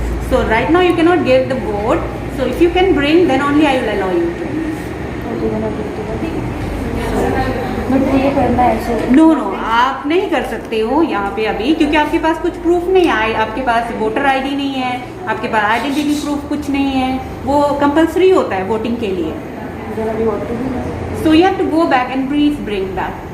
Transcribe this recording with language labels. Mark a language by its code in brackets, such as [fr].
[en] So right now you cannot give the vote. So if you can bring, then only I will allow you. [hi] No आप नहीं कर सकते हो यहाँ पे अभी, क्योंकि आपके पास कुछ प्रूफ नहीं है. आपके पास वोटर आईडी नहीं है, आपके पास आइडेंटिटी प्रूफ कुछ नहीं है. वो कंपलसरी होता है वोटिंग के लिए. [en] So you have to go back and please bring that.